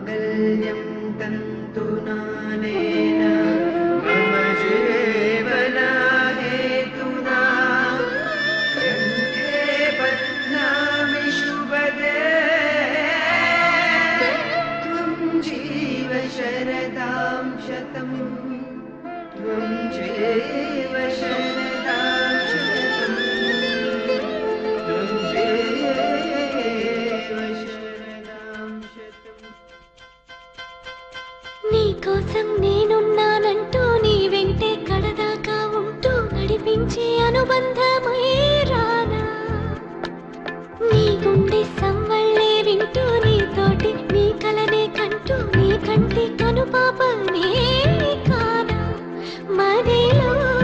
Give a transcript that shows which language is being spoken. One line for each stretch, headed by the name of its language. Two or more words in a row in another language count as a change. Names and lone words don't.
Sanskrit: माङ्गल्यं तन्तुनानेन मम जीवनहेतुना कण्ठे बध्नामि शुभदे त्वं जीव शरदां शतम् त्वं जीव शरदां शतम् त्वं जीव शरदां शतम्
Telugu: నీకోసం నేనున్నానంటూ నీ వెంటే కడదాకా ఉంటూ నడిపించే అనుబంధమై రానా నీ గుండె సవ్వళ్ళే వింటూ నీతోటి నీ కలనే కంటూ నీ కంటి కనుపాపనే కానా మదిలో